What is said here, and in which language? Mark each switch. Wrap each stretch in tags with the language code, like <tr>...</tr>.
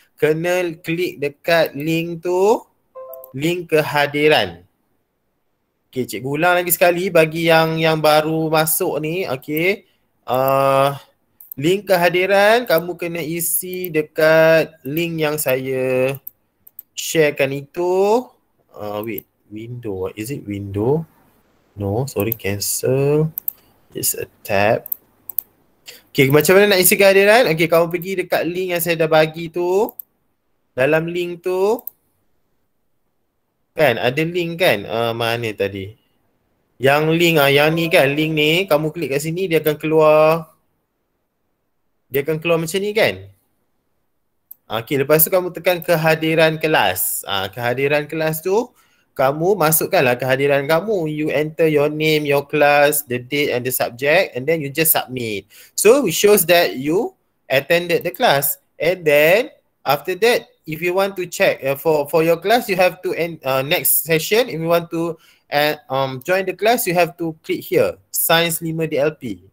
<ms>kena klik dekat link tu, link kehadiran. Okay, cikgu ulang lagi sekali bagi yang baru masuk ni. Okay, link kehadiran kamu kena isi dekat link yang saya sharekan itu.</ms> <en>Wait, window, is it window? No, sorry, cancel. It's a tab.</en> <ms>Okay, macam mana nak isi kehadiran? Okay, kamu pergi dekat link yang saya dah bagi tu. Dalam link tu kan ada link kan, mana tadi? Yang link yang ni kan, link ni kamu klik kat sini dia akan keluar. Dia akan keluar macam ni kan? Okay, lepas tu kamu tekan kehadiran kelas. Kehadiran kelas tu kamu masukkanlah kehadiran kamu.</ms> <en>You enter your name, your class, the date and the subject, and then you just submit. So it shows that you attended the class. And then after that, if you want to check for your class, you have to next session. If you want to join the class, you have to click here, Sains 5 DLP.</en>